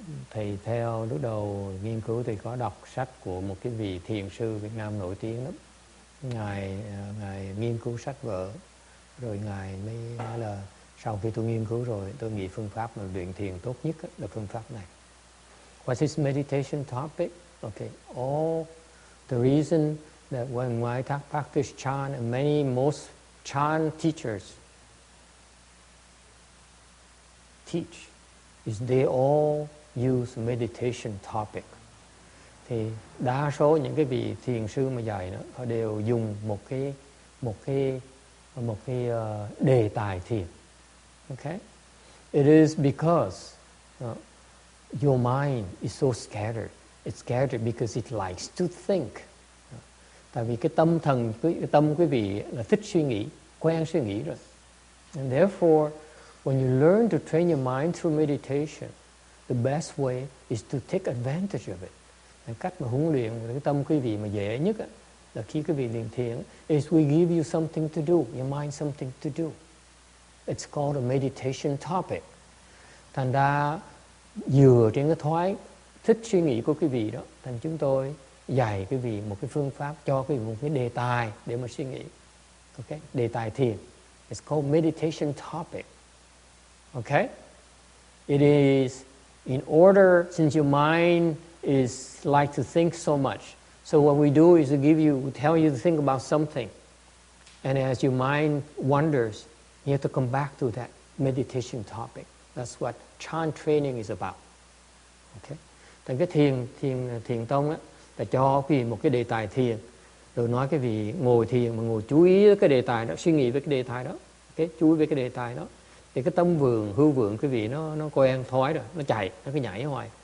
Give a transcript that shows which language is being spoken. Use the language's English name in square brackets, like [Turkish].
[Vietnamese] Thầy theo lúc đầu nghiên cứu thì có đọc sách của một cái vị thiền sư Việt Nam nổi tiếng lắm. Ngài nghiên cứu sách vở, rồi Ngài mới nói là sau khi tôi nghiên cứu rồi, tôi nghĩ phương pháp mà luyện thiền tốt nhất là phương pháp này. [English] What's his meditation topic? Okay, all the reason that when I practice Chan, and most Chan teachers teach is they all use meditation topic. [Vietnamese] Thì đa số những cái vị thiền sư mà dạy đó, họ đều dùng một cái đề tài thiền. [English] Okay? It is because your mind is so scattered. It's scattered because it likes to think. [Vietnamese] Tại vì cái tâm quý vị là thích suy nghĩ, quen suy nghĩ rồi. [English] And therefore, when you learn to train your mind through meditation, the best way is to take advantage of it. [Vietnamese] Cách mà huấn luyện cái tâm quý vị mà dễ nhất là khi quý vị luyện thiền [English] is we give you something to do, [Vietnamese] your mind something to do. [English] It's called a meditation topic. [Vietnamese] Thành ra dựa trên cái thói thích suy nghĩ của quý vị đó, thành chúng tôi dạy quý vị một cái phương pháp, cho quý vị một cái đề tài để mà suy nghĩ. Okay? Đề tài thiền. [English] It's called meditation topic. Okay? It is in order, since your mind is like to think so much. So what we do is we tell you to think about something. And as your mind wanders, you have to come back to that meditation topic. That's what Chan training is about. Okay? [Vietnamese] Thành cái thiền tông á, là cho quý vị một cái đề tài thiền, rồi nói cái vị ngồi thiền mà ngồi chú ý cái đề tài đó, suy nghĩ về cái đề tài đó, okay? Chú ý về cái đề tài đó, thì cái tâm vượng, hư vượng quý vị nó quen thói rồi, nó chạy, nó cứ nhảy hoài.